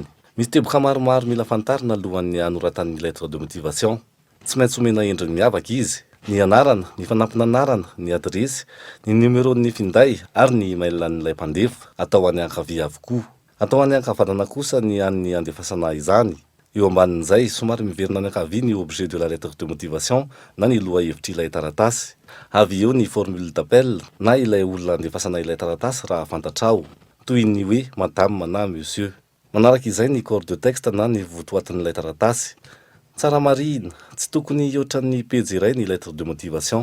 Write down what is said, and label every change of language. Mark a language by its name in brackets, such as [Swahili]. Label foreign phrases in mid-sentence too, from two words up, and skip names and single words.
[Malagasy] Misy teboka maromaro mila fantarina alohan'ny hanoratan'ny [French] lettre de motivation. [Malagasy] Tsy maintsy omena endriny miavaka izy. Ny anarana, ny fanampinanarana, ny adresy, ny numéron'ny finday ary ny email-n'ilay mpandefa atao any ankavia avokoa. Atao any ankavanana kosa ny an'ny andefasana izany. Eo ambanin'izay somary miverina any ankavia ny [French] objet de la lettre de motivation [Malagasy] na ny loha hevitry ilay taratasy. Avy eo ny [French] formule d'appel [Malagasy] na ilay olona andefasana ilay taratasy raha fantatrao, toy ny hoe madame na monsieur. Manaraka izay ny [French] corps de texte [Malagasy] na ny votoatin'ilay taratasy. Tsara marina, tsy tokony ohatran'ny pejy iray ny [French] lettre de motivation.